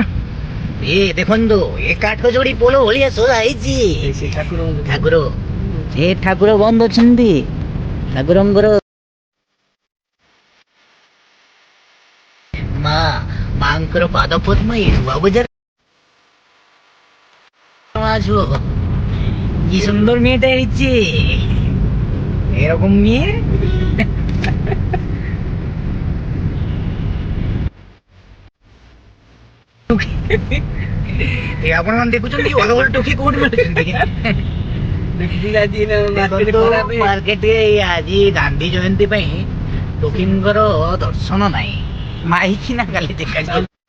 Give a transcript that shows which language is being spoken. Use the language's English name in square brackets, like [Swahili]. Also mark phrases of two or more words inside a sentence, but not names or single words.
[Odia] ଏ ଦେଖନ୍ତୁ ଏ କାଠ ଯୋଡି ପୋଲ ଭଳିଆ ସଜା ହେଇଛି ସେ ଠାକୁର ଠାକୁର ଏ ଠାକୁର ବନ୍ଦ ଅଛନ୍ତି ଠାକୁରଙ୍କର ମାଙ୍କର ପାଦ ପଦ୍ମ ଏ ନୂଆ ବଜାର [Bangla] আসবো কি সুন্দর মেয়েটা হয়েছে এরকম মেয়ে [Odia] ଆପଣ ମାନେ ଦେଖୁଛନ୍ତି ଭଲ ଭଲ ଟୋକି କୋଉଠି ମିଳୁଛନ୍ତି ମାର୍କେଟରେ ଆଜି ଗାନ୍ଧୀ ଜୟନ୍ତୀ ପାଇଁ ଟୋକିଙ୍କର ଦର୍ଶନ ନାହିଁ ମାଇକି ନା କାଲି ଦେଖାଯିବ